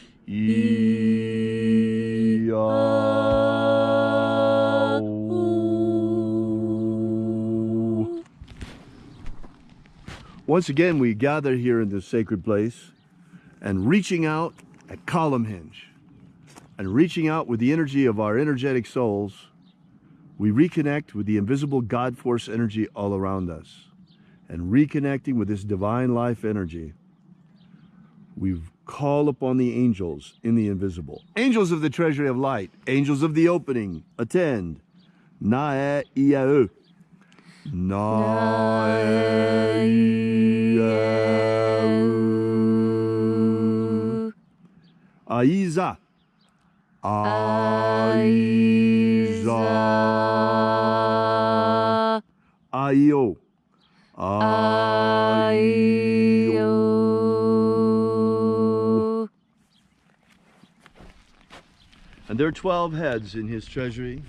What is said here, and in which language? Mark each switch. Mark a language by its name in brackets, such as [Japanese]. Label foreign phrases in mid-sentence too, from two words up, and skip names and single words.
[English] Once again, we gather here in this sacred place and reaching out at column hinge and reaching out with the energy of our energetic souls, we reconnect with the invisible God force energy all around us. And reconnecting with this divine life energy, we call upon the angels in the invisible. Angels of the treasury of light, angels of the opening, attend. Na ia Na Aiza. Aiza. Aio. Aio. And there are 12 heads in his treasury.